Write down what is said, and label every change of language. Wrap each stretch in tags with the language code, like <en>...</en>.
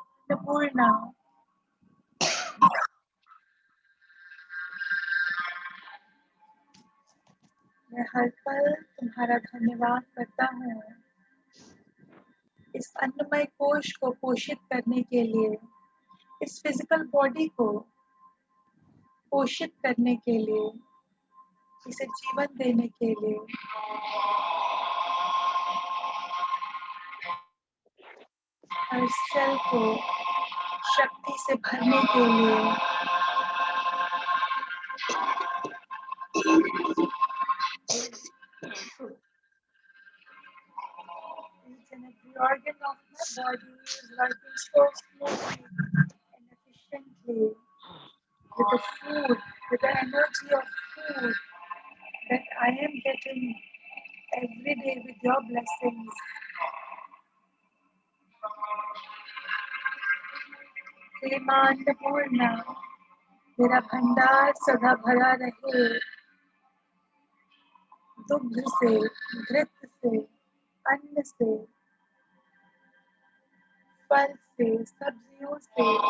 <hi>पूर्णा, मैं हर पल तुम्हारा धन्यवाद करता हूँ, इस अन्नमय कोश को पोषित करने के लिए, इस फिजिकल बॉडी को पोषित करने के लिए, इसे जीवन देने के लिए। हर सेल को शक्ति से भरने के लिए,</hi> <en>each and every organ of my body is working so smoothly and efficiently with the food, with the energy of food that I am getting every day with your blessings.</en> <hi>हे माँ अन्नपूर्णा, मेरा भंडार सदा भरा रहे, दुग्ध से, घृत से, अन्न से, फल से, सब्जियों से।</hi>